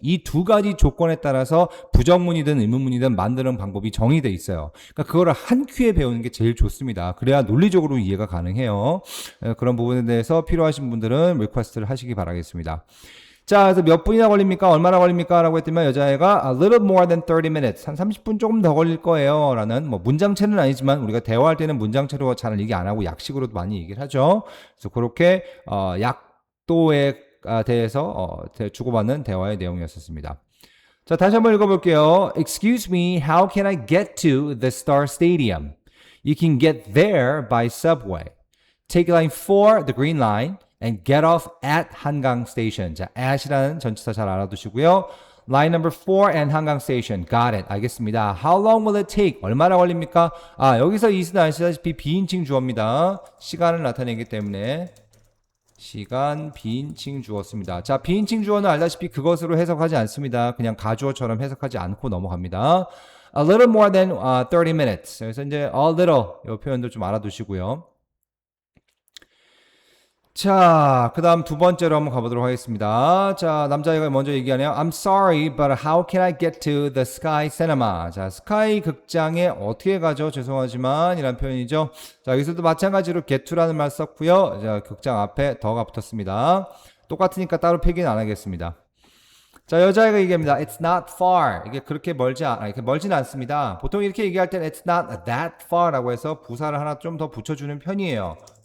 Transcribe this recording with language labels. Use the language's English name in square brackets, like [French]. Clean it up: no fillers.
[Korean] 이 두 가지 조건에 따라서 부정문이든 의문문이든 만드는 방법이 정의돼 있어요. 그러니까 그거를 한 큐에 배우는 게 제일 좋습니다. 그래야 논리적으로 이해가 가능해요. 그런 부분에 대해서 필요하신 분들은 리퀘스트를 하시기 바라겠습니다. 자, 그래서 몇 분이나 걸립니까? 얼마나 걸립니까? 라고 했더니 여자애가 [English] a little more than 30 minutes. [Korean] 한 30분 조금 더 걸릴 거예요. 라는 뭐 문장체는 아니지만 우리가 대화할 때는 문장체로 잘 얘기 안 하고 약식으로도 많이 얘기를 하죠. 그래서 그렇게 약도에 대해서 주고받는 대화의 내용이었습니다. 자, 다시 한번 읽어볼게요. [English] Excuse me, how can I get to the Star Stadium? You can get there by subway. Take line 4, the green line, and get off at 한강 station. [Korean] 자, at이라는 전치사 잘 알아두시고요. [English] Line number 4 and 한강 station. Got it. [Korean] 알겠습니다. [English] How long will it take? [Korean] 얼마나 걸립니까? 여기서 이스는 아시다시피 비인칭 주어입니다. 시간을 나타내기 때문에 시간 비인칭 주어습니다. 자, 비인칭 주어는 알다시피 그것으로 해석하지 않습니다. 그냥 가주어처럼 해석하지 않고 넘어갑니다. [English] A little more than 30 minutes. [Korean] 그래서 이제 a little 이 표현도 좀 알아두시고요. 자, 그 다음 두 번째로 한번 가보도록 하겠습니다. 자, 남자애가 먼저 얘기하네요. [English] I'm sorry, but how can I get to the Sky Cinema? [Korean] 자, 스카이 극장에 어떻게 가죠? 죄송하지만 이란 표현이죠. 자, 여기서도 마찬가지로 get to라는 말 썼고요. 자, 극장 앞에 더가 붙었습니다. 똑같으니까 따로 필기는 안 하겠습니다. 자, 여자애가 얘기합니다. [English] It's not far. [Korean] 이게 그렇게 이렇게 멀지는 않습니다. 보통 이렇게 얘기할 때는 [English] It's not that far [Korean] 라고 해서 부사를 하나 좀 더 붙여주는 편이에요.